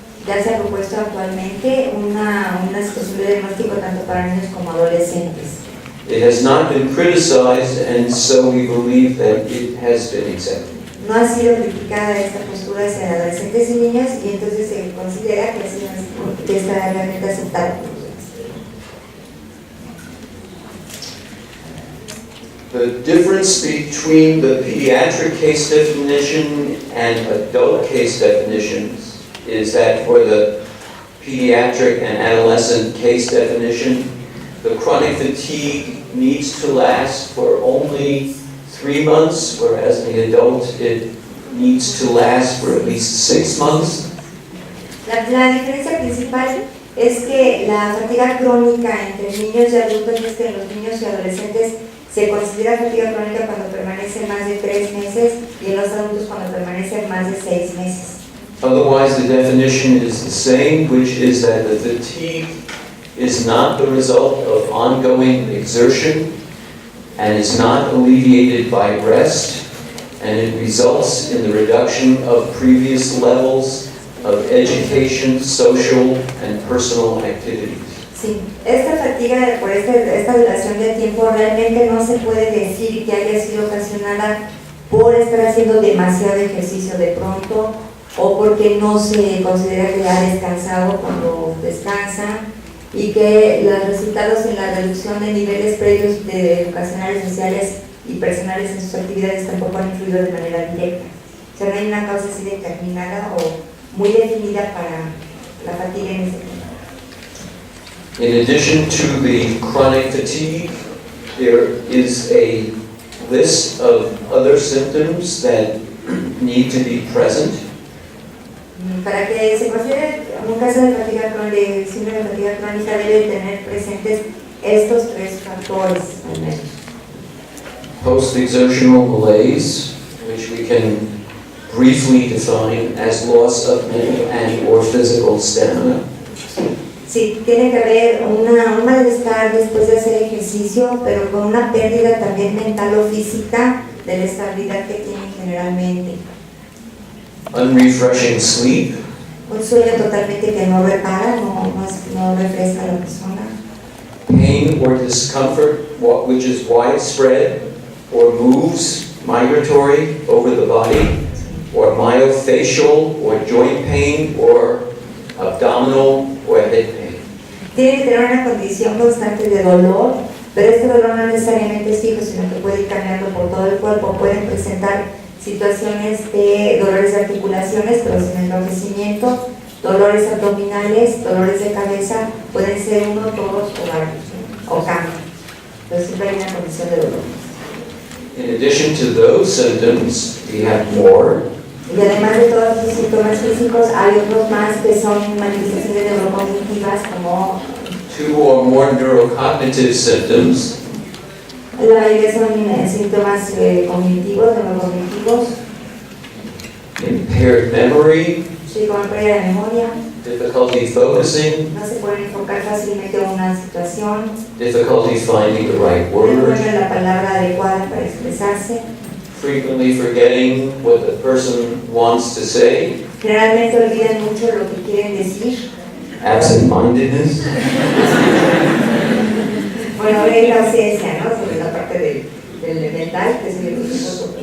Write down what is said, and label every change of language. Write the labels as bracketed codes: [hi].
[es] Ya se ha propuesto actualmente una situación de diagnóstico tanto para niños como adolescentes. [en] It has not been criticized, and so we believe that it has been accepted. [es] No ha sido criticada esta postura hacia adolescentes y niños y entonces se considera que está realmente aceptada. [en] The difference between the pediatric case definition and adult case definitions is that for the pediatric and adolescent case definition, the chronic fatigue needs to last for only 3 months, whereas in the adult it needs to last for at least 6 months. [es] La diferencia principal es que la fatiga crónica entre niños y adultos es que en los niños y adolescentes se considera fatiga crónica cuando permanece más de 3 meses y en los adultos cuando permanece más de 6 meses. [en] Otherwise, the definition is the same, which is that the fatigue is not the result of ongoing exertion and is not alleviated by rest, and it results in the reduction of previous levels of education, social, and personal activities. [es] Sí, esta fatiga por esta duración de tiempo realmente no se puede decir que haya sido ocasionada por estar haciendo demasiado ejercicio de pronto o porque no se considera que ha descansado cuando descansa y que los resultados en la reducción de niveles previos de educacionales, sociales y personales en sus actividades tampoco han influido de manera directa. O sea, no hay una causa así determinada o muy definida para la fatiga en ese tiempo. [en] In addition to the chronic fatigue, there is a list of other symptoms that need to be present. [es] Para que se considere un caso de fatiga crónica, de síndrome de fatiga crónica, debe tener presentes estos 3 factores al menos. [en] Post-exertional malaise, which we can briefly define as loss of mental and or physical stamina. [es] Sí, tiene que haber un malestar después de hacer ejercicio, pero con una pérdida también mental o física de la estabilidad que tienen generalmente. [en] Unrefreshing sleep. [es] Un sueño totalmente que no repara, no refresca a la persona. [en] Pain or discomfort which is widespread or moves migratory over the body, or myofascial or joint pain or abdominal or head pain. [es] Tiene que tener una condición constante de dolor, pero este dolor no necesariamente es fijo, sino que puede ir cambiando por todo el cuerpo. Pueden presentar situaciones de dolores de articulaciones, pero sin enrojecimiento, dolores abdominales, dolores de cabeza, pueden ser 1, 2 o varios. o cambia. Pero siempre hay una condición de dolor. [en] In addition to those symptoms, we have more. [es] Y además de todos los síntomas físicos, hay otros más que son manifestaciones neurocognitivas como [en] 2 or more neurocognitive symptoms. [es] la mayoría son síntomas cognitivos, neurocognitivos, [en] Impaired memory, [es] sí, como pérdida de memoria, [en] difficulty focusing, [es] no se pueden enfocar fácilmente en una situación, [en] difficulty finding the right [es] no [en] word, [es] encuentran la palabra adecuada para expresarse, [en] frequently forgetting what the person wants to say, [es] generalmente olvidan mucho lo que quieren decir. [en] absent-mindedness, [es] Bueno, hay la ausencia, ¿no? Sobre la parte del mental, que es el proceso.